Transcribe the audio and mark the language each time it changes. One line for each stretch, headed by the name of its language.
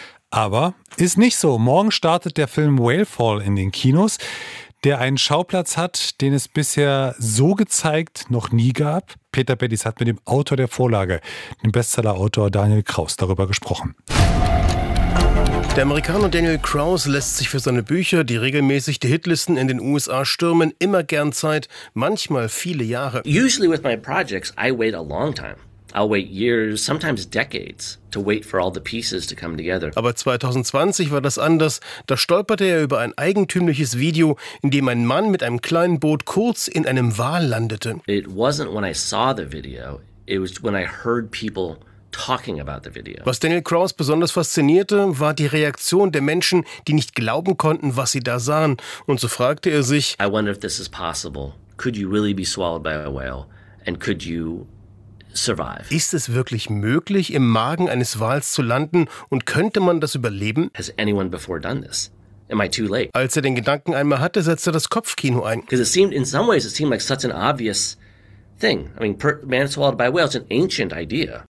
German: Aber ist nicht so. Morgen startet der Film Whalefall in den Kinos, der einen Schauplatz hat, den es bisher so gezeigt noch nie gab. Peter Bettis hat mit dem Autor der Vorlage, dem Bestsellerautor Daniel Kraus, darüber gesprochen. Der Amerikaner Daniel Kraus lässt sich für seine Bücher, die regelmäßig die Hitlisten in den USA stürmen, immer gern Zeit, manchmal viele Jahre.
English: Usually with my projects, I wait a long time. I'll wait years, sometimes decades, to wait for all the pieces to come together.
German: Aber 2020 war das anders. Da stolperte er über ein eigentümliches Video, in dem ein Mann mit einem kleinen Boot kurz in einem Wal landete.
English: It wasn't when I saw the video, it was when I heard people talking about the video.
German: Was Daniel Krause besonders faszinierte, war die Reaktion der Menschen, die nicht glauben konnten, was sie da sahen. Und so fragte er sich,
English: I wonder if this is possible. Could you really be swallowed by a whale? And could you survive?
German: Ist es wirklich möglich, im Magen eines Wals zu landen? Und könnte man das überleben?
English: Has anyone before done this? Am I too late?
German: Als er den Gedanken einmal hatte, setzte er das Kopfkino ein.
English: Because it seemed, in some ways, it seemed like such an obvious thing. I mean, man swallowed by a whale is an ancient idea.